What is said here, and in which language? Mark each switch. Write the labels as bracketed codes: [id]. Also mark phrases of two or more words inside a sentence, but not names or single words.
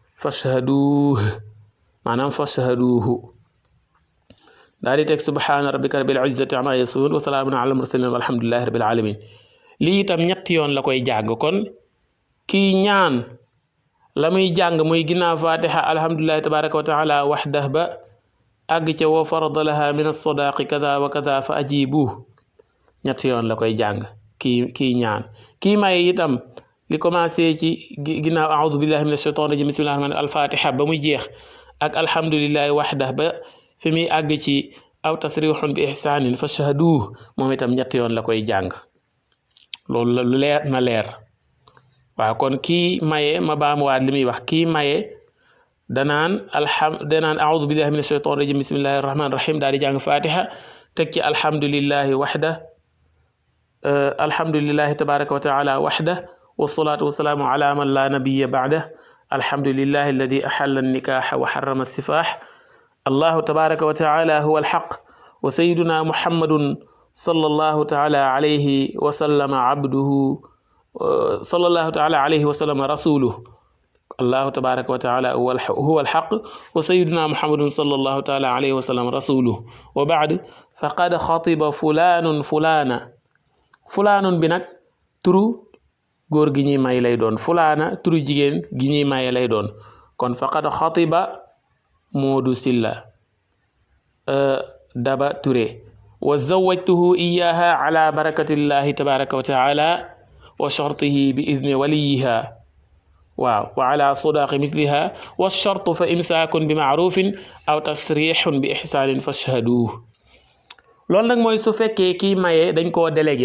[ar] maanaam fashhaduhu [wo] daal di teg [ar] سبحان ربك رب العزة عما يصفون وسلام على المرسلين والحمد لله رب العالمين [wo] lii itam ñetti yoon la koy jàng kon kii ñaan la muy jàng muy ginnaaw fatiha [ar] الحمد لله تبارك وتعالى وحده [wo] ba àgg ca [ar] وفرض لها من الصداق كذا وكذا فأجيبوه ñetti [wo] yoon la koy jàng kii ñaan kii may itam li commencé ci ginnaaw [ar] أعوذ بالله من الشيطان الرجيم بسم الله الرحمن الرحيم [wo] al-fatiha ba muy jeex ak [ar] الحمد لله وحده [wo] ba fi muy àgg ci [ar] أو تسريح بإحسان فاشهدوه [wo] moom itam ñetti yoon la koy jàng loolu la leer na leer waaw kon kii maye ma baamuwaat li muy wax kii maye danaan [ar] أعوذ بالله من الشيطان الرجيم بسم الله الرحمن الرحيم [wo] daal di jàng fatiha teg ci [ar] الحمد لله وحده الحمد لله تبارك وتعالى وحده والصلاة والسلام على من لا نبي بعده الحمد لله الذي أحل النكاح وحرم السفاح الله تبارك وتعالى هو الحق وسيدنا محمد صلى الله تعالى عليه و سلم عبده صلى الله تعالى عليه وسلم رسوله الله تبارك وتعالى هو الحق وسيدنا محمد صلى الله تعالى عليه وسلم رسوله وبعد فقد خطب فلان فلانة فلان [wo] bi nag turu góor gi ñuy may lay doon fulana turu jigéen gi ñuy maye lay doon kon [ar] فقد خطب Moodu Silla Daba Touré وزوجته إياها على بركة الله تبارك وتعالى وشرطه بإذن وليها waaw وعلى صداق مثلها والشرط فإمساك بمعروف أو تسريح بإحسان فاشهدوه [wo] loolu nag mooy su fekkee kii maye dañ koo délégué